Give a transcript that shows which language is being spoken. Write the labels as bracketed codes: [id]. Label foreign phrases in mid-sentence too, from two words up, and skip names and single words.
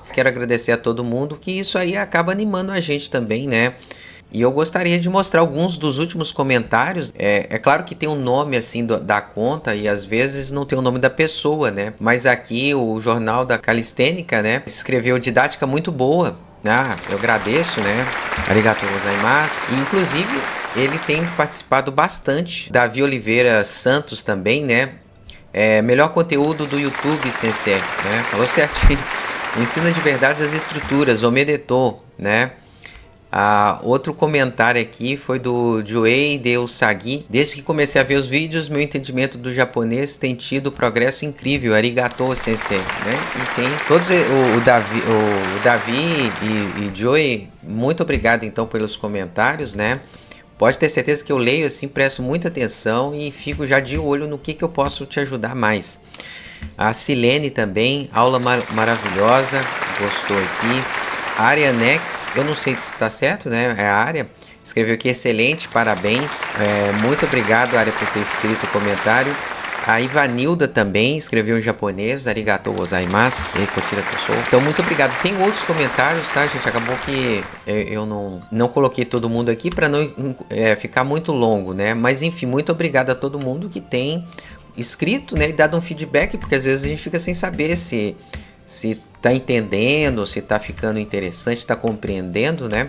[pt] Quero agradecer a todo mundo, que isso aí acaba animando a gente também, né? E eu gostaria de mostrar alguns dos últimos comentários. É claro que tem um nome assim da conta e às vezes não tem o nome da pessoa, né? Mas aqui o Jornal da Calistênica, né, escreveu didática muito boa. Eu agradeço, né? [ja] ありがとうございます. [pt] E inclusive ele tem participado bastante. Davi Oliveira Santos também, né? Melhor conteúdo do YouTube, Sensei, né? Falou certinho. Ensina de verdade as estruturas, Omedetou, né? Outro comentário aqui foi do Joei de Usagi. Desde que comecei a ver os vídeos, meu entendimento do japonês tem tido progresso incrível. [ja] ありがとう、先生, [pt] né? E tem todos o Davi e Joei, muito obrigado então pelos comentários, né? Pode ter certeza que eu leio assim, presto muita atenção e fico já de olho no que eu posso te ajudar mais. A Silene também, aula maravilhosa, gostou aqui. A Área Nex, eu não sei se está certo, né? É a Área. Escreveu aqui, excelente, parabéns. Muito obrigado, Área, por ter escrito o comentário. A Ivanilda também escreveu em japonês. [ja] ありがとうございます. [pt] Então, muito obrigado. Tem outros comentários, tá, gente? Acabou que eu não coloquei todo mundo aqui para não ficar muito longo, né? Mas, enfim, muito obrigado a todo mundo que tem escrito, né? E dado um feedback, porque às vezes a gente fica sem saber se tá entendendo, se tá ficando interessante, tá compreendendo, né?